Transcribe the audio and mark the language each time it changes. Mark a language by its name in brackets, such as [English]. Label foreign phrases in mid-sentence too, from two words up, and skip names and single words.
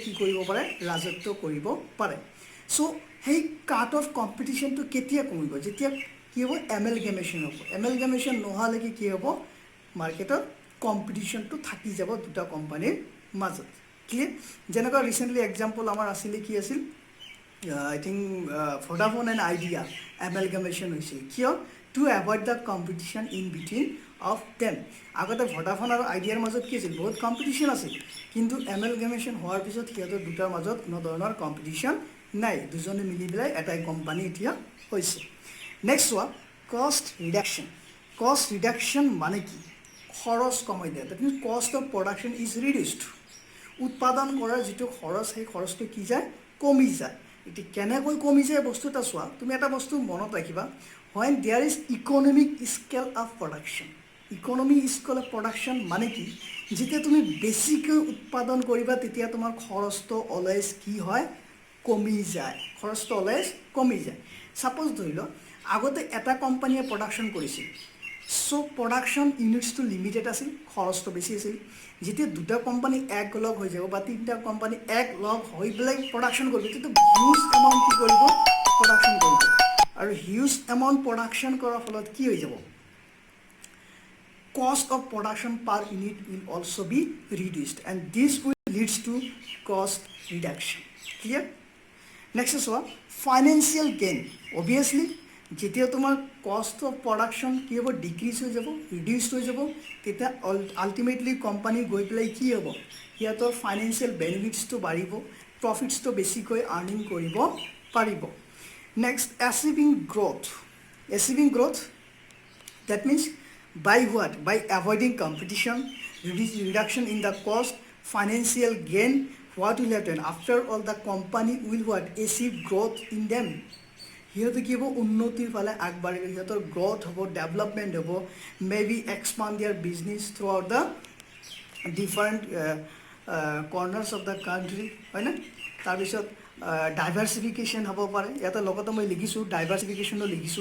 [Assamese] কি কৰিব পাৰে ৰাজত্ব কৰিব পাৰে চ' সেই [English] cut of competitionটো [Assamese] কেতিয়া কমিব যেতিয়া কি হ'ব এমেলগেমেশ্যন হ'ব এমেলগেমেশ্যন নোহোৱালৈকে কি হ'ব মাৰ্কেটত কম্পিটিশ্যনটো থাকি যাব দুটা কোম্পানীৰ মাজত ক্লিয়াৰ যেনেকুৱা ৰিচেণ্টলি এক্সাম্পল আমাৰ আছিলে কি আছিল [English] I think Vodafone and Idea amalgamation [Assamese] হৈছিল কিয় [English] to avoid the competition in between of them [Assamese] আগতে Vodafone আৰু Ideaৰ মাজত কি আছিল বহুত কম্পিটিশ্যন আছিল কিন্তু amalgamation হোৱাৰ পিছত সিহঁতৰ দুটাৰ মাজত কোনো ধৰণৰ কম্পিটিশ্যন নাই দুজনে মিলি পেলাই এটাই কোম্পানী এতিয়া হৈছে নেক্সট হোৱা [English] cost reduction [Assamese] মানে কি খৰচ কমাই দিয়া [English] that means cost of production is reduced [Assamese] উৎপাদন কৰাৰ যিটো খৰচ সেই খৰচটো কি যায় কমি যায় এতিয়া কেনেকৈ কমি যায় বস্তু এটা চোৱা তুমি এটা বস্তু মনত ৰাখিবা [English] when there is economic scale of production economic scale of production [Assamese] মানে কি যেতিয়া তুমি বেছিকৈ উৎপাদন কৰিবা তেতিয়া তোমাৰ খৰচটো অলৱেজ কি হয় কমি যায় খৰচটো অলৱেজ কমি যায় সাপোজ ধৰি লও আগতে এটা কোম্পানীয়ে প্ৰডাকশ্যন কৰিছিল চ' [English] production unitsটো [Assamese] লিমিটেড আছিল খৰচটো বেছি আছিল যেতিয়া দুটা কোম্পানী এক লগ হৈ যাব বা তিনিটা কোম্পানী এক লগ হৈ পেলাই প্ৰডাকশ্যন কৰিব তেতিয়া [English] huge amount [Assamese] কি কৰিব প্ৰডাকশ্যন কৰিব আৰু [English] huge amount production [Assamese] কৰাৰ ফলত কি হৈ যাব [English] cost of production per unit will also be reduced and this will leads to cost reduction clear next is what financial gain obviously [Assamese] যেতিয়া তোমাৰ [English] cost of production [Assamese] কি হ'ব ডিক্ৰিজ হৈ যাব ৰিডিউচ হৈ যাব তেতিয়া আল্টিমেটলি কোম্পানী গৈ পেলাই কি হ'ব সিহঁতৰ [English] financial benefitsটো [Assamese] বাঢ়িব প্ৰফিটছটো বেছিকৈ আৰ্নিং কৰিব পাৰিব [English] next achieving growth that means by what by avoiding competition reduction in the cost financial gain what will happen after all the company will what achieve growth in them [Assamese] সিহঁতে কি হ'ব উন্নতিৰ ফালে আগবাঢ়িব সিহঁতৰ গ্ৰ'থ হ'ব ডেভেলপমেণ্ট হ'ব [English] may be expand their business throughout the different corners of the country [Assamese] হয়নে তাৰপিছত ডাইভাৰ্চিফিকেশ্যন হ'ব পাৰে ইয়াতে লগতে মই লিখিছোঁ ডাইভাৰ্চিফিকেশ্যনো লিখিছোঁ